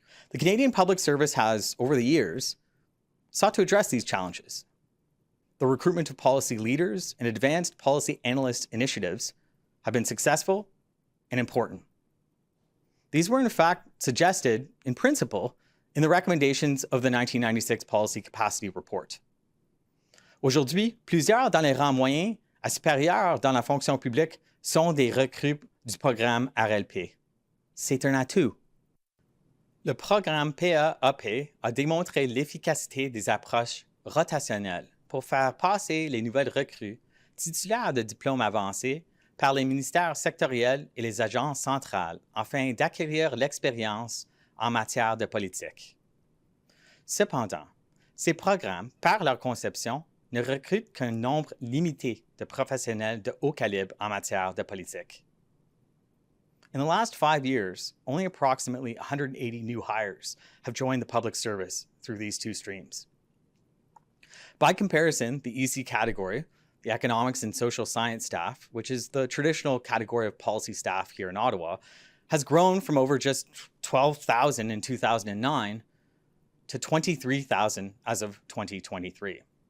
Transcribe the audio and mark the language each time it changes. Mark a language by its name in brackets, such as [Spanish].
[English] The Canadian Public Service has, over the years, sought to address these challenges. The recruitment of policy leaders and advanced policy analyst initiatives have been successful and important. These were in fact suggested, in principle, in the recommendations of the 1996 Policy Capacity Report. [French] Aujourd'hui, plusieurs dans les rangs moyens à supérieurs dans la fonction publique sont des recrues du programme RLP. C'est un atout. Le programme PAAP a démontré l'efficacité des approches rotationnelles pour faire passer les nouvelles recrues titulaires de diplômes avancés par les ministères sectoriels et les agences centrales afin d'acquérir l'expérience en matière de politique. Cependant, ces programmes, par leur conception, ne recrutent qu'un nombre limité de professionnels de haut calibre en matière de politique. [English] In the last 5 years, only approximately 180 new hires have joined the public service through these two streams. By comparison, the EC category, the economics and social science staff, which is the traditional category of policy staff here in Ottawa, has grown from over just 12,000 in 2009 to 23,000 as of 2023.